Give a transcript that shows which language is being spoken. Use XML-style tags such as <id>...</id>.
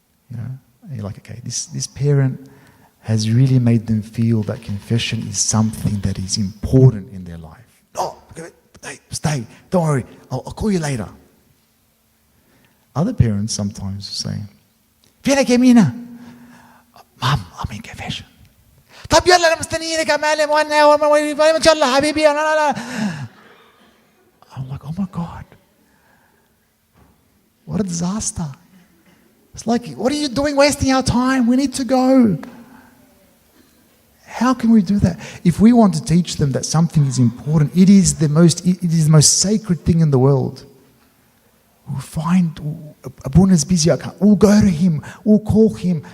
<en>You know, and you're like, okay, this parent has really made them feel that confession is something that is important in their life. Oh, okay, stay. Don't worry. I'll call you later. Other parents sometimes say,</en> <ar>فينك يا مينا؟</ar> <en>Mom, I'm in confession.</en> <ar>طب يلا أنا مستنيينك يا معلم وأنا إن شاء الله حبيبي</ar> <en>I'm like, oh my God. What a disaster. It's like, what are you doing wasting our time? We need to go. How can we do that? If we want to teach them that something is important, it is the most sacred thing in the world. We'll find Abuna's busy. We'll go to him. We'll call him.</en>